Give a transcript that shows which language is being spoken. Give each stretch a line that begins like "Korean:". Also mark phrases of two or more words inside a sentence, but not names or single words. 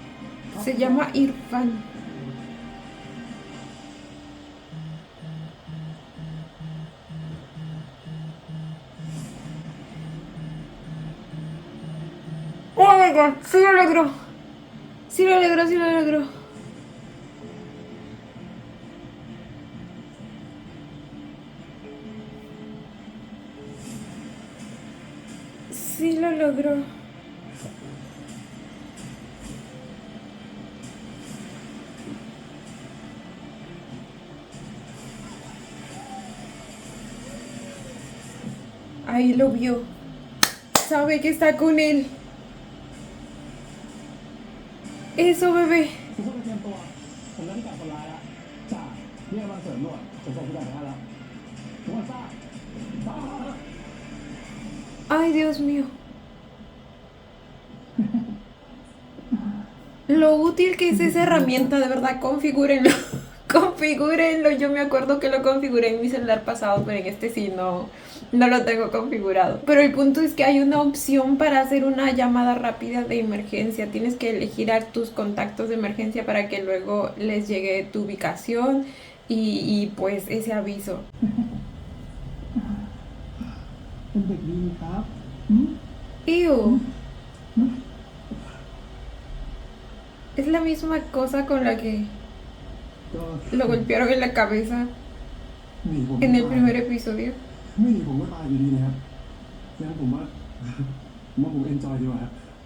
Spanish: Se llama Irfan.
English: Oh my god,
Spanish: sí lo logró. Sí lo logró, sí lo logró. Sí lo logró. Ahí lo vio. Sabe que está con él. Eso, bebé.
Thai: ทุกคนเตรียมตัวผมเริ่มจับคนร้ายแล้วจ่าเรียกกำลังเสริมด่วนผมส่งผู้ใหญ่ไปให้แล้วทุกคนทราบ
Spanish: Ay, Dios mío. Lo útil que es esa herramienta, de verdad, configúrenlo. Configúrenlo. Yo me acuerdo que lo configuré en mi celular pasado, pero en este sí no lo tengo configurado. Pero el punto es que hay una opción para hacer una llamada rápida de emergencia. Tienes que elegir a tus contactos de emergencia para que luego les llegue tu ubicación y pues ese aviso.
Thai: เป็นเด็กดีครับ
Spanish: Ew. Es la misma cosa con la que
Thai: ก็
Spanish: lo golpearon en la cabeza
Thai: หนีผม
Spanish: en el primer episodio.
Thai: ไม่หนีผมก็ตายอยู่ดีนะครับงั้นผมว่าผมเอนจอยดีกว่าครับ